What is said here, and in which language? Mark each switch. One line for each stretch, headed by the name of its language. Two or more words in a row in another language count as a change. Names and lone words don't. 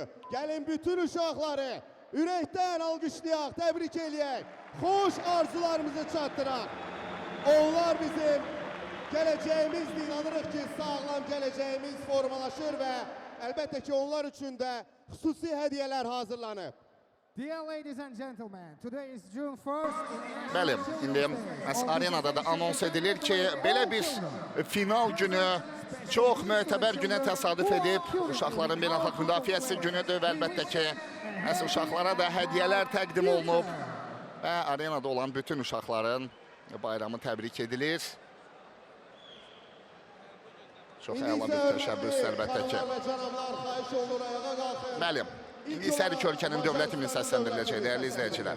Azerbaijani: Gəlin bütün uşaqları ürəkdən alqışlayaq, təbrik eləyək, xoş arzularımızı çatdıraq. Onlar bizim gələcəyimizdir, inanırıq ki, sağlam gələcəyimiz formalaşır və əlbəttə ki, onlar üçün də xüsusi hədiyyələr hazırlanıb.
English: Dear ladies and gentlemen, today is June 1st.
Azerbaijani: Bəli, indi arenada da anons edilir ki, belə bir final günü çox mötəbər günə təsadüf edib. Uşaqların beynəlxalq müdafiəsi günüdür və əlbəttə ki, uşaqlara da hədiyyələr təqdim olunub və arenada olan bütün uşaqların bayramı təbrik edilir. Çox əla bir təşəbbüs əlbəttə ki. Bəli. İndi isə hər iki ölkənin dövlət himni səsləndiriləcək, dəyərli izləyicilər.